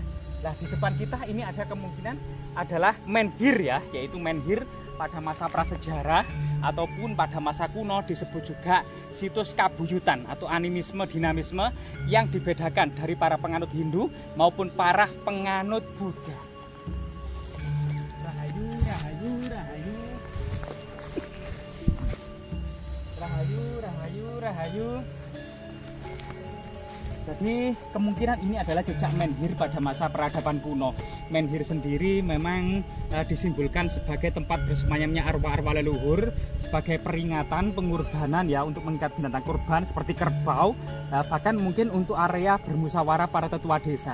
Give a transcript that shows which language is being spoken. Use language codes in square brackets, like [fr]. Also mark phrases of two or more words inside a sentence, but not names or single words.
[id] Nah, di depan kita ini ada kemungkinan adalah menhir ya, yaitu menhir pada masa prasejarah ataupun pada masa kuno disebut juga situs kabuyutan atau animisme dinamisme yang dibedakan dari para penganut Hindu maupun para penganut Buddha. Rahayu, rahayu, rahayu. Rahayu, rahayu, rahayu. Jadi kemungkinan ini adalah jejak menhir pada masa peradaban kuno. Menhir sendiri memang disimbolkan sebagai tempat bersemayamnya arwah-arwah leluhur, sebagai peringatan pengorbanan ya untuk mengikat binatang kurban seperti kerbau, bahkan mungkin untuk area bermusyawarah para tetua desa.